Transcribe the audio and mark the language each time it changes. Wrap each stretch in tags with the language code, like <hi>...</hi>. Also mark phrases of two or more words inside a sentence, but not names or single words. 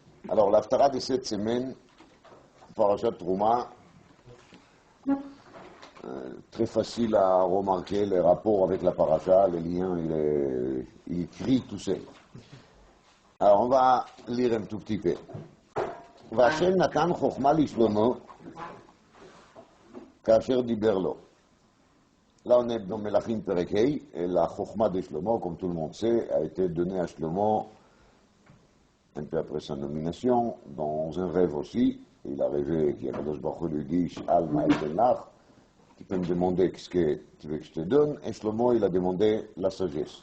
<fr>Alors, l'Haftara de cette semaine,</fr> <he>פרשת תרומה,</he> <fr>très facile à remarquer les rapports avec la Parasha, les liens, il écrit tout seul. Alors, on va lire un tout petit peu.</fr> <he>והשם נתן חכמה לשלמה כאשר דיבר לו.</he> <fr>Là, on est dans</fr> <he>מלכים פרק ה,</he> <fr>et la chokhma de Shlomo, comme tout le monde sait, a été donnée à Shlomo un peu après sa nomination, dans un rêve aussi. Il a rêvé qu'</fr> <he>הקדוש ברוך הוא</he> <fr>lui dit</fr> <he>שאל מה אתן לך,</he> <fr>tu peux me demander qu'est-ce que tu veux que je te donne, et Shlomo, il a demandé la sagesse.</fr>